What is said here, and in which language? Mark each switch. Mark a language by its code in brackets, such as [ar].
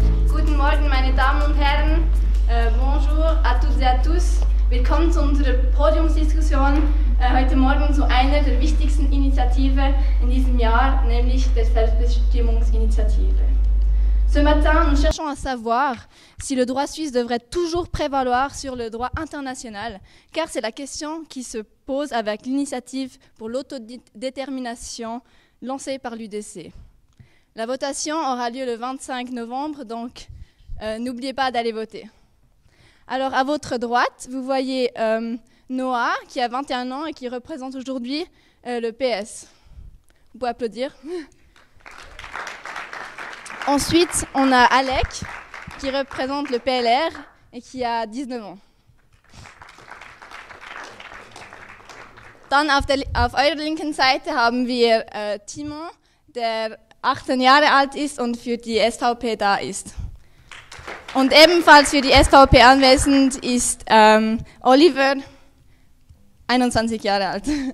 [de] Guten Morgen, meine Damen und Herren. [fr] Bonjour à toutes et à tous. [de] Willkommen zu unserer Podiumsdiskussion heute Morgen zu einer der wichtigsten Initiativen in diesem Jahr, nämlich der Selbstbestimmungsinitiative. [fr] Ce matin, nous cherchons à savoir si le droit suisse devrait toujours prévaloir sur le droit international, car c'est la question qui se pose avec l'initiative pour l'autodétermination lancée par l'UDC. La votation aura lieu le 25 novembre, donc n'oubliez pas d'aller voter. Alors, à votre droite, vous voyez Noah, qui a 21 ans et qui représente aujourd'hui le PS. Vous pouvez applaudir. Ensuite, on a Alec, qui représente le PLR et qui a 19 ans. [de] Dann auf eurer linken Seite haben wir Timo, der 18 Jahre alt ist und für die SVP da ist. Und ebenfalls für die SVP anwesend ist Oliver, 21 Jahre alt.